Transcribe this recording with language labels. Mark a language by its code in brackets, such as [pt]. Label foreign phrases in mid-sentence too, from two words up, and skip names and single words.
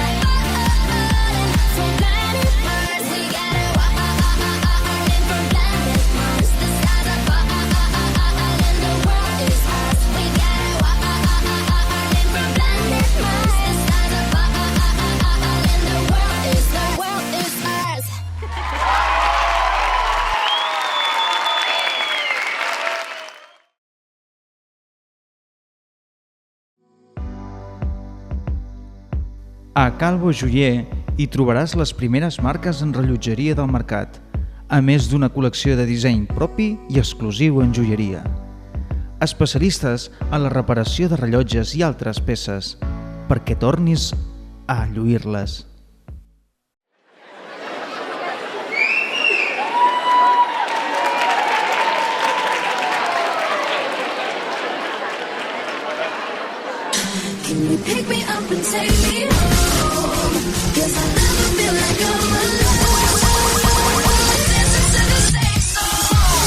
[en] From planet Mars, we got a warning from planet Mars. The stars are burning. The world is ours. We got a warning from planet Mars. The stars are burning. The world is ours. [ca] A Calvo Joier hi trobaràs les primeres marques en rellotgeria del mercat, a més d'una col·lecció de disseny propi i exclusiu en joieria. Especialistes en la reparació de rellotges i altres peces, perquè tornis a lluir-les. [en] Can you pick me up and take me home? 'Cause I never feel like I'm alone. Dancing to the same song.